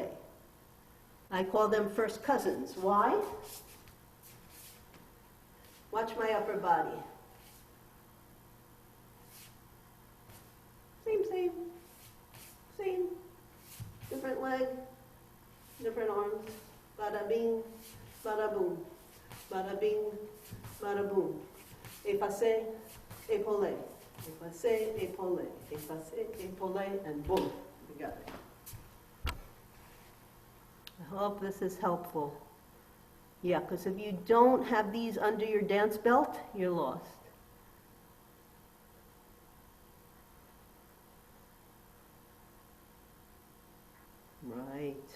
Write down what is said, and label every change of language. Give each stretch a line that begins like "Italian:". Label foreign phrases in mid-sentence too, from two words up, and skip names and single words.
English: I call them first cousins. Why? Watch my upper body. Same. Different leg, different arms. Bada bing, bada boom. Bada bing, bada boom.
French: Effacé, épaulé. Effacé, épaulé. Effacé, épaulé,
English: and boom. We got it. I hope this is helpful. Yeah, because if you don't have these under your dance belt, you're lost. Right.